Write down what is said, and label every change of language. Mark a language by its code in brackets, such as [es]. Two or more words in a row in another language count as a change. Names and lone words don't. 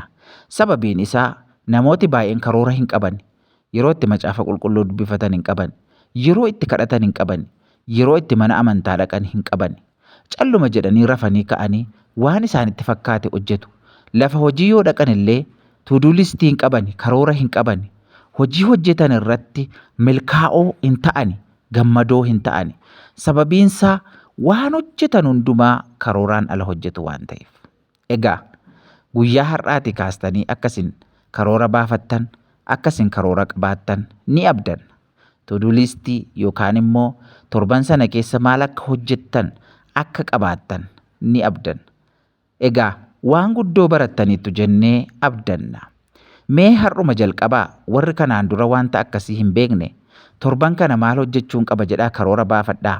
[om] Sababiin isaa namooti baay'een karoora hin qaban, yeroo itti macaafa qulqulluu dubbifatan hin qaban, yeroo itti kadhatan hin qaban, yeroo itti mana amantaa dhaqan hin qaban. Calluma jedhanii rafanii ka'anii waan isaanitti fakkaate hojjetu. Lafa hojii yoo dhaqan illee to-do listii hin qaban, karoora hin qaban. Hojii hojjetan irratti milkaa'oo hin ta'ani, gammadoo hin ta'ani. Sababiinsaa waan hojjetan hundumaa karooraan ala hojjetu waan ta'eef. Egaa guyyaa har'aati kaastanii akkasin karoora baafattan, akkasin karoora qabaattan ni abdan. To-do listii yookaan immoo torban sana keessa maal akka hojjettan akka qabaattan ni abdan. Egaa waan guddoo barattaniitu jennee abdanna. Mee har'uma jalqabaa warri kanaan dura wanta akkasii hin beekne torban kana maal hojjechuun qaba jedhaa karoora baafadhaa.